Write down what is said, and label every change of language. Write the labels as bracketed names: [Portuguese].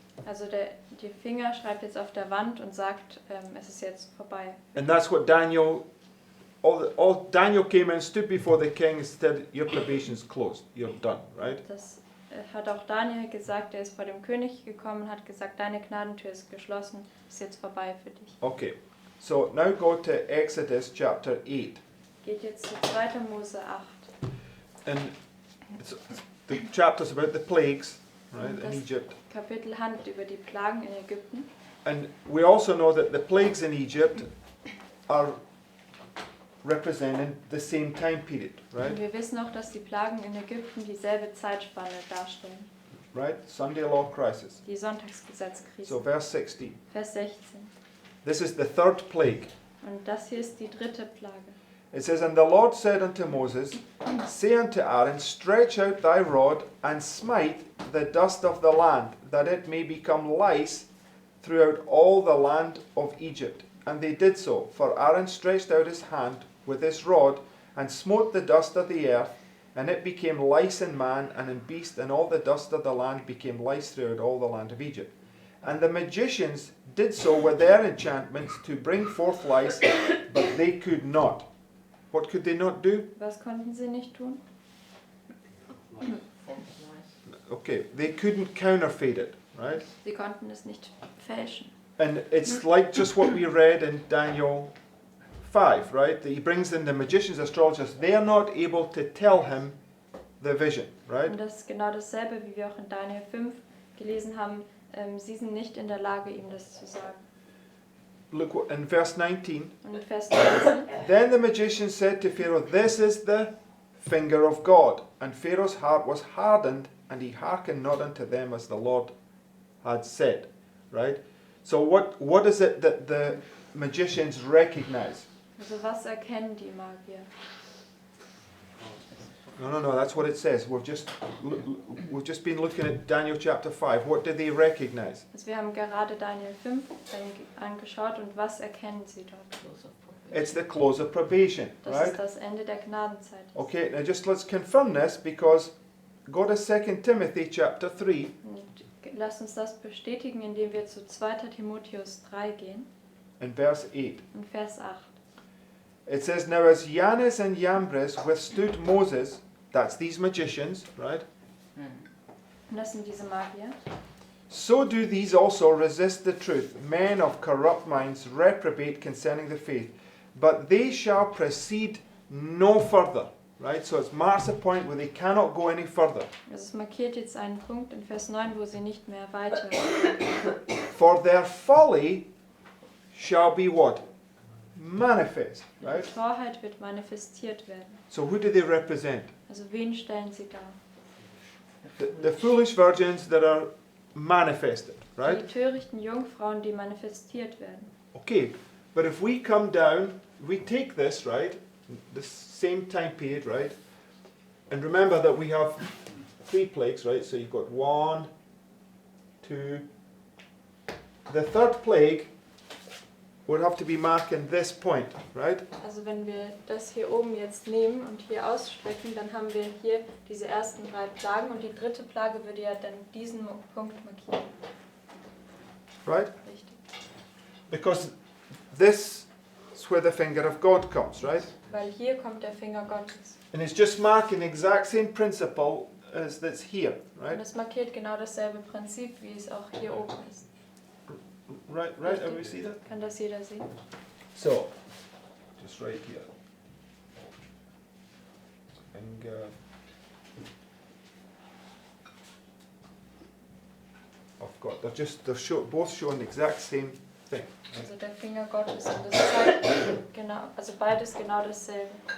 [German] Also die Finger schreibt jetzt auf der Wand und sagt, es ist jetzt vorbei. [English] And that's what Daniel, all Daniel came in, stood before the king and said, your probation's closed, you're done, right? [German] Das hat auch Daniel gesagt, er ist vor dem König gekommen und hat gesagt, deine Gnadentür ist geschlossen, ist jetzt vorbei für dich. [English] Okay, so now go to Exodus chapter 8. [German] Geht jetzt zu 2. Mose 8. [English] And the chapter's about the plagues, right, in [German] Das [English] Egypt. [German] Kapitel handelt über die Plagen in Ägypten. [English] And we also know that the plagues in Egypt are representing the same time period, [German] Und [English] right? [German] wir wissen auch, dass die Plagen in Ägypten dieselbe Zeitspanne darstellen. [English] Right? Sunday law crisis. [German] Die Sonntagsgesetzkrise. [English] So verse 16. [German] Vers 16. [English] This is the third plague. [German] Und das hier ist die dritte Plage. [English] It says, And the Lord said unto Moses, Say unto Aaron, Stretch out thy rod, and smite the dust of the land, that it may become lice throughout all the land of Egypt. And they did so, for Aaron stretched out his hand with his rod, and smote the dust of the earth, and it became lice in man and in beast, and all the dust of the land became lice throughout all the land of Egypt. And the magicians did so with their enchantments to bring forth lice, but they could not. What could they not do? [German] Was konnten sie nicht tun? [English] Okay, they couldn't counterfeit it, right? [German] Sie konnten es nicht fälschen. [English] And it's like just what we read in Daniel 5, right? That he brings in the magicians, astrologers. They are not able to tell him the vision, right? [German] Und das ist genau dasselbe, wie wir auch in Daniel 5 gelesen haben. Sie sind nicht in der Lage, ihm das zu sagen. [English] Look in verse 19. [German] Und in Vers 19. [English] Then the magician said to Pharaoh, This is the finger of God. And Pharaoh's heart was hardened, and he hearkened not unto them as the Lord had said, right? So what is it that the magicians recognize? [German] Also was erkennen die Magier? [English] No, that's what it says. We've just been looking at Daniel chapter 5. What do they recognize? [German] Also wir haben gerade Daniel 5 angeschaut und was erkennen sie dort? [English] It's the close of probation, [German] Das [English] right? [German] ist das Ende der Gnadenzeit. [English] Okay, now just let's confirm this, because go to 2 Timothy chapter 3. [German] Und lasst uns das bestätigen, indem wir zu 2. Timotheus 3 gehen, [English] in verse 8. [German] in Vers 8. [English] It says, Now as Jannes and Jambres withstood Moses, that's these magicians, right? [German] Und das sind diese Magier. [English] So do these also resist the truth. Men of corrupt minds reprobate concerning the faith. But they shall proceed no further. Right? So it marks a point where they cannot go any further. [German] Also es markiert jetzt einen Punkt in Vers 9, wo sie nicht mehr weiter. [English] For their folly shall be what? Manifest. [German] Die [English] Right? [German] Torheit wird manifestiert werden. [English] So who do they represent? [German] Also wen stellen sie dar? [English] The foolish virgins that are manifested. Right? [German] Die törichten Jungfrauen, die manifestiert werden. [English] Okay, but if we come down, we take this, right? The same time period, right? And remember that we have 3 plagues, right? So you've got 1, 2. The third plague would have to be marking this point, right? [German] Also wenn wir das hier oben jetzt nehmen und hier ausstrecken, dann haben wir hier diese ersten 3 Plagen und die dritte Plage würde ja dann diesen Punkt markieren. [English] Right? [German] Richtig. [English] Because this is where the finger of God comes, right? [German] Weil hier kommt der Finger Gottes. [English] And it's just marking the exact same principle as that's here, [German] Und [English] right? [German] es markiert genau dasselbe Prinzip, wie es auch hier oben ist. [English] Right, have we seen that? [German] Kann das jeder sehen? [English] So, just right here. Finger of God. They're both showing the exact same thing. [German] Also der Finger Gottes. Und das zeigt genau, also beides genau dasselbe.